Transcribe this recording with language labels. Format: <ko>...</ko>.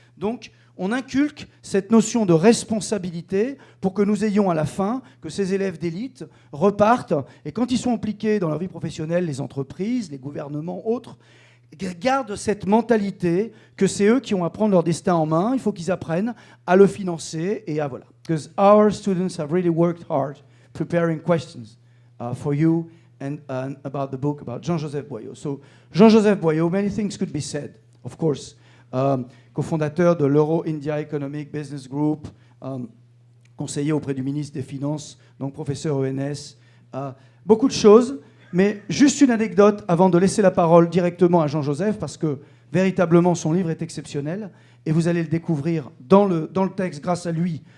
<fr>Donc on inculque cette notion de responsabilité pour que nous ayons à la fin, que ces élèves d'élite repartent, et quand ils sont impliqués dans leur vie professionnelle, les entreprises, les gouvernements, autres, gardent cette mentalité que c'est eux qui ont à prendre leur destin en main. Il faut qu'ils apprennent à le financer et à voilà.</fr> <en>Because our students have really worked hard preparing questions for you and about the book about Jean-Joseph Boyau. So Jean-Joseph Boyau, many things could be said, of course.</en> <fr>Cofondateur de l'Euro-India Economic Business Group, conseiller auprès du ministre des Finances, donc professeur ENS. Beaucoup de choses. Mais juste une anecdote avant de laisser la parole directement à Jean-Joseph, parce que véritablement son livre est exceptionnel, et vous allez le découvrir dans le texte grâce à lui.</fr>